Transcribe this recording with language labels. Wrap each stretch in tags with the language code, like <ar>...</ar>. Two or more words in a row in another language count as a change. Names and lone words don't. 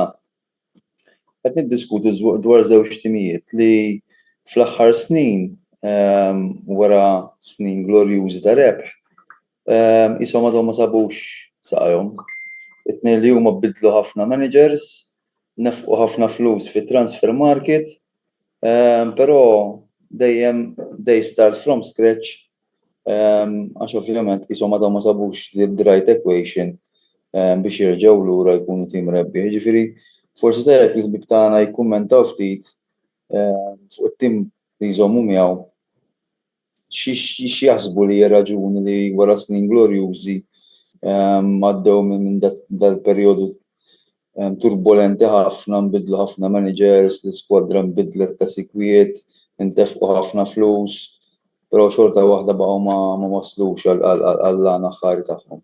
<mt>Qed niddiskutu dwar żewġ timijiet li fl-aħħar snin wara snin glorjużi ta' rebħ ishom għadhom ma sabux saqajhom. It-tnejn li huma bidlu ħafna managers, nefqu ħafna flus fit-</mt> <en>transfer market,</en> <mt>però dejjem</mt> <en>they start from scratch</en> <mt>għax ovvjament ishom għadhom ma sabux</mt> <en>the right equation</en> <mt>biex jerġgħu lura jkunu tim rebbieħ. Ġifieri forsi tajjeb il-ħbib tagħna jikkummentaw ftit fuq it-tim li jżommu miegħu xi jaħsbu li hija raġuni li wara snin glorjużi għaddew minn dal-perjodu turbolenti ħafna, nbidlu ħafna managers, l-iskwadra nbidlet ta' sikwiet, intefqu ħafna flus, però xorta waħda baqgħu ma waslux għall-għan aħħari tagħhom.</mt>